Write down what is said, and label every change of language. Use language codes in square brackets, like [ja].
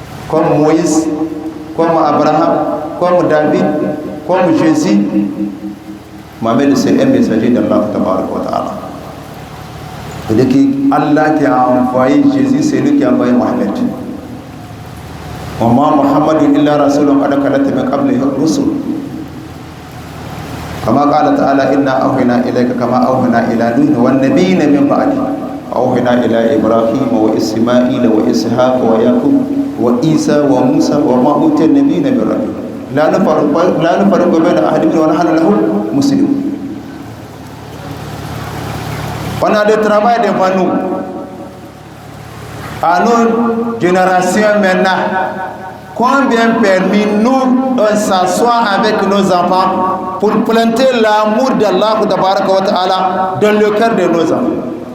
[fr] Comme Moïse, comme Abraham, comme David, comme Jésus. Mohammed, c'est un messager d'Allah [ar] tabaraka wa ta'ala. [fr] C'est-à-dire que Allah qui a envoyé Jésus, c'est lui qui a envoyé Mohammed. [ar] وما محمد إلا رسول قد خلت من قبله الرسل كما قال تعالى إنا أوحينا إليك كما أوحينا إلى نوح والنبيين من بعده أوحينا إلى إبراهيم وإسماعيل وإسحاق ويعقوب وعيسى وموسى وما أوتي النبيين من ربهم لا نفرق بين أحد منهم ونحن له مسلمون. [fr] On a le travail devant nous. À nos générations maintenant, combien permis nous de s'asseoir avec nos enfants pour planter l'amour d'Allah dans le cœur de nos enfants?